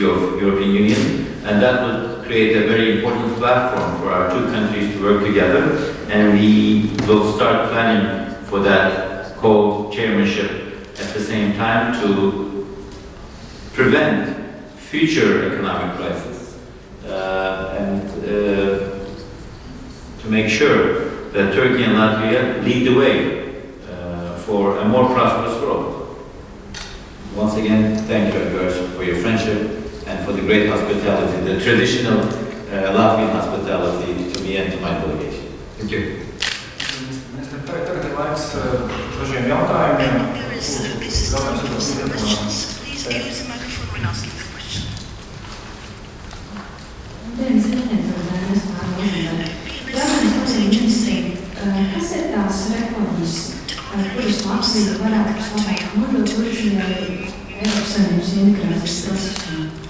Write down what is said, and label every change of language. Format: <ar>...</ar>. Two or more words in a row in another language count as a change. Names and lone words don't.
<en>of European Union, and that will create a very important platform for our two countries to work together, and we will start planning for that co-chairmanship at the same time to prevent future economic crisis and to make sure that Turkey and Latvia lead the way for a more prosperous world. Once again, thank you, Edgar, for your friendship and for the great hospitality, the traditional Latvian hospitality to me and to my delegation. Thank you.</en> <lv>Ministra, tagad ir laiks dažiem jautājumiem. Kas ir tās reformas, kuras Latvija varētu labāk nodot Turcijai Eiropas Savienības integrācijas procesā?</lv>